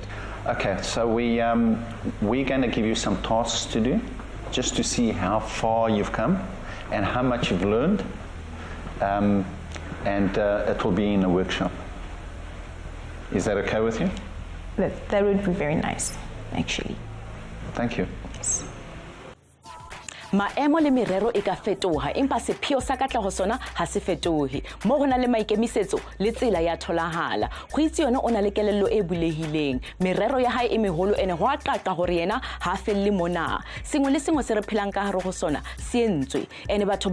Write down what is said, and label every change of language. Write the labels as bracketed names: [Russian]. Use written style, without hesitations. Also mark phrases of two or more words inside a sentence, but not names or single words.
[English] Okay, so we're going to give you some tasks to do, just to see how far you've come and how much you've learned, and it will be in a workshop. Is that okay with you? That would be very nice, actually. Thank you. Yes. [Southern Sotho] Maemo le merero e ka fetoha empa sepheo sa katlaho sona ha se fetohe mo hona le maikemisetso le tsela ya tholahala Goitseone o na le kelello e bulehileng merero ya hae e meholo ene ho a qaqa hore yena ha felle mona sengwe le sengwe se re phelang ka hare ho sona se entswe ene batho